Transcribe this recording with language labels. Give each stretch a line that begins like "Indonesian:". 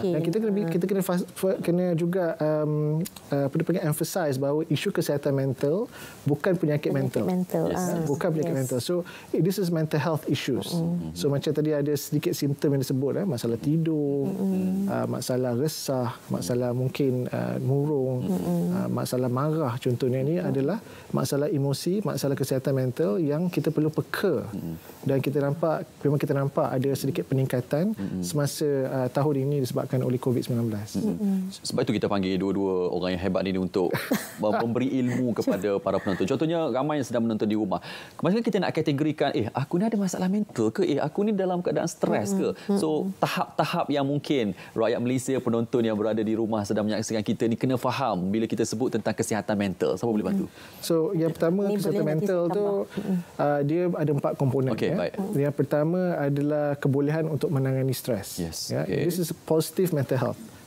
Malay: Dan kita kena juga apa dia panggil emphasize bahawa isu kesihatan mental bukan penyakit mental. Bukan penyakit mental.
English: So this is mental health issues.
Malay: So macam tadi ada sedikit simptom yang disebut, masalah tidur, masalah resah, masalah mungkin murung, masalah marah, contohnya ni adalah masalah emosi, masalah kesihatan mental yang kita perlu peka. Dan memang kita nampak ada sedikit peningkatan semasa tahun ini disebabkan oleh COVID-19. Sebab itu kita panggil dua-dua orang yang hebat ini untuk memberi ilmu kepada para penonton. Contohnya ramai yang sedang menonton di rumah. Kemarin kita nak kategorikan, aku ni ada masalah mental ke? Aku ni dalam keadaan stres ke? So tahap-tahap yang mungkin rakyat Malaysia, penonton yang berada di rumah sedang menyaksikan kita ni kena faham bila kita sebut tentang kesihatan mental. Siapa boleh bantu? So yang pertama, kesihatan mental tu dia ada 4 komponen. Baik. Yang pertama adalah kebolehan untuk menangani stres.
English: This is positive mental health.